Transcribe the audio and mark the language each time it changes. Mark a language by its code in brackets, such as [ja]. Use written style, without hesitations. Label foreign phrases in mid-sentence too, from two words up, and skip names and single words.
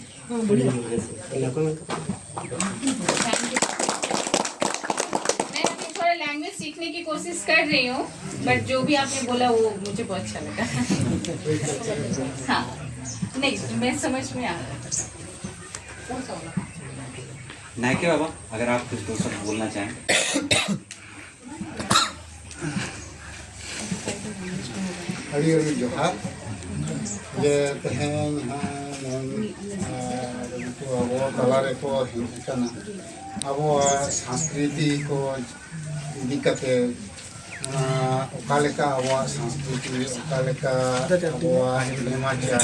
[hi] मैं अभी थोड़ा लैंग्वेज सीखने की कोशिश कर रही हूँ, बट जो भी आपने बोला वो मुझे बहुत अच्छा लगा। हाँ, नहीं मैं समझ में आ रहा। नायके बाबा, अगर आप कुछ दो शब्द बोलना चाहें। हरी हरी जोहार। [sat] ᱡᱮ ᱛᱮᱦᱮᱧ ᱩᱱᱠᱩ ᱟᱵᱚ ᱛᱟᱞᱟ ᱨᱮᱠᱚ ᱦᱮᱡ ᱟᱠᱟᱱᱟ ᱟᱵᱚᱣᱟᱜ ᱥᱚᱝᱥᱠᱨᱤᱛᱤ ᱠᱚ ᱤᱫᱤ ᱠᱟᱛᱮ ᱚᱠᱟ ᱞᱮᱠᱟ ᱟᱵᱚᱣᱟᱜ ᱥᱚᱝᱥᱠᱨᱤᱛᱤ ᱚᱠᱟ ᱞᱮᱠᱟ ᱟᱵᱚᱣᱟᱜ ᱱᱮᱢᱟᱪᱟᱨ